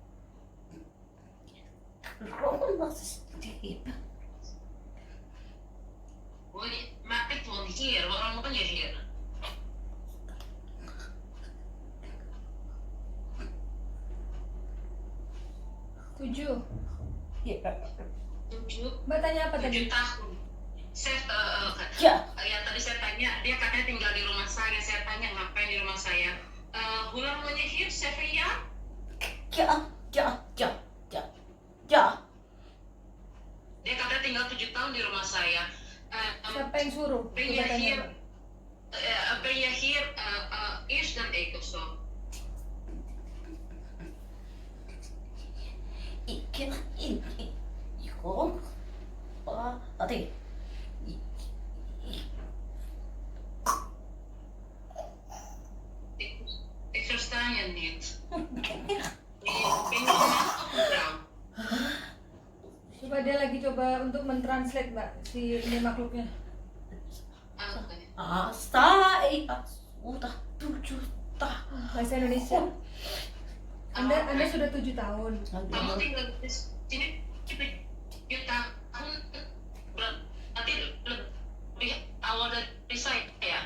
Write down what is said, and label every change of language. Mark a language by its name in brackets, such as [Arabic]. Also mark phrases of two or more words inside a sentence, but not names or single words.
[Dutch] Waarom was het? Maar ik woon hier. Waarom woon je hier? [Indonesian] Tujuh. [Dutch] Ja. [Indonesian] 7 Mbak tanya apa tadi? tahun. Saya [Dutch] Ja. [Indonesian] yang tadi saya tanya, dia katanya tinggal di rumah saya. Saya tanya ngapain di rumah saya. [Dutch] Hoe lang woon je hier? 7 jaar? Ja. Ja. Ja. Ja. Ja. [Indonesian] Dia katanya tinggal 7 tahun di rumah saya. Siapa yang suruh? [Dutch] Ben [Indonesian] Coba [Dutch] je [Indonesian] tanya [Dutch] hier, [Indonesian] Mbak. [Dutch] ben je hier eerst dan ik of zo? Ik. Gewoon. Wat ik. Ik versta je niet. Ben je een man of een vrouw? [Indonesian] Coba dia lagi coba untuk mentranslate Mbak si ini makhluknya. [Dutch] Oké. [Indonesian] Saya sudah 7 tahun. Bahasa Indonesia. Anda sudah 7 tahun. Kamu tinggal di sini 7 tahun, berarti lebih awal dari saya ya?